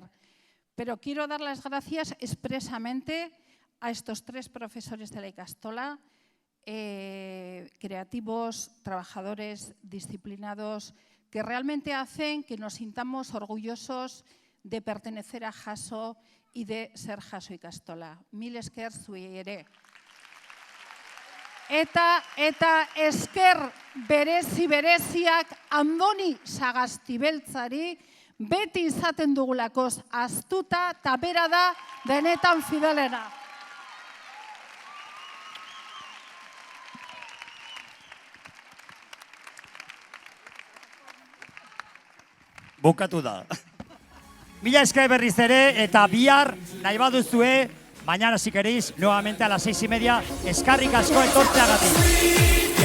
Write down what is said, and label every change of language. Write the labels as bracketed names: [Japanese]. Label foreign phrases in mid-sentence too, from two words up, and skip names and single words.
[Spanish] Pero quiero dar las gracias expresamente a estos 3 profesores de la Ikastola, creativos, trabajadores, disciplinados, que realmente hacen que nos sintamos orgullosos de pertenecer a Jaso y de ser Jaso Ikastola. [Basque] Mil esker zuei ere. Eta esker bereziak Andoni Sagastibeltzari beti izaten dugulakoz astuta eta bera da benetan fidelena. Bukatu da. Mila esker berriz ere eta bihar nahi baduzue, [Spanish] mañana si queréis, nuevamente a las 6:30, [Basque] eskarrik asko etortzeagatik.